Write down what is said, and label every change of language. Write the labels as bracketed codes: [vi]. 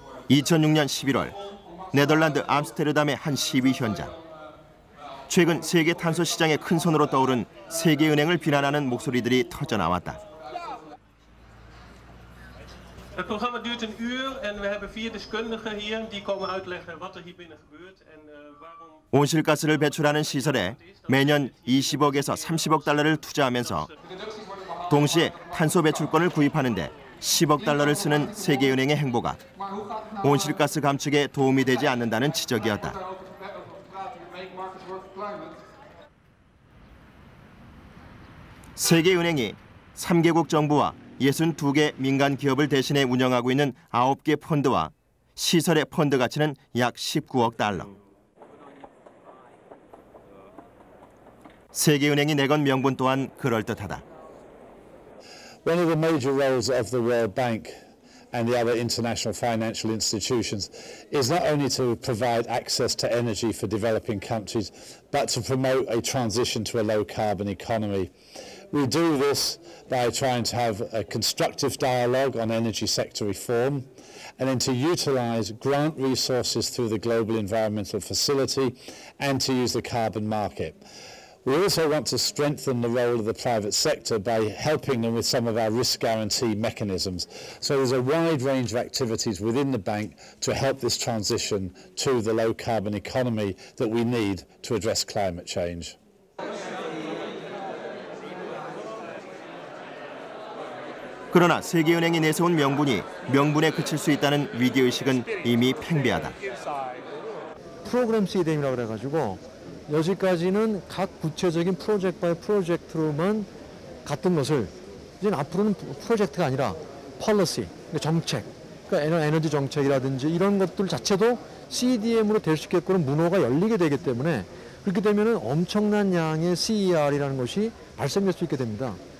[ko] 2006년 11월 네덜란드 암스테르담의 한 시위 현장. 최근 세계 탄소 시장의 큰 손으로 떠오른 세계은행을 비난하는 목소리들이 터져나왔다. [nl] Het programma duurt een uur en we hebben 4 deskundigen hier die komen uitleggen wat er hier binnen gebeurt en waarom. [ko] 온실가스를 배출하는 시설에 매년 20억에서 30억 달러를 투자하면서 동시에 탄소 배출권을 구입하는데 10억 달러를 쓰는 세계은행의 행보가 온실가스 감축에 도움이 되지 않는다는 지적이었다. 세계은행이 3개국 정부와 62개 민간 기업을 대신해 운영하고 있는 9개 펀드와 시설의 펀드 가치는 약 19억 달러. 세계은행이 내건 명분 또한 그럴듯하다. [en] One of the major roles of the World Bank and the other international financial institutions is not only to provide access to energy for developing countries, but to promote a transition to a low-carbon economy. We do this by trying to have a constructive dialogue on energy sector reform and then to utilise grant resources through the Global Environmental Facility and to use the carbon market. We also want to strengthen the role of the private sector by helping them with some of our risk guarantee mechanisms. So there's a wide range of activities within the bank to help this transition to the low carbon economy that we need to address climate change. [ko] 그러나 세계은행이 내세운 명분에 그칠 수 있다는 위기의식은 이미 팽배하다. 프로그램 CDM이라고 그래가지고 여지까지는 각 구체적인 프로젝트 바이 프로젝트로만 갔던 것을 이제 앞으로는 프로젝트가 아니라 폴리시, 정책, 그러니까 에너지 정책이라든지 이런 것들 자체도 CDM으로 될 수 있게끔 문호가 열리게 되기 때문에 그렇게 되면 엄청난 양의 CER이라는 것이 발생될 수 있게 됩니다.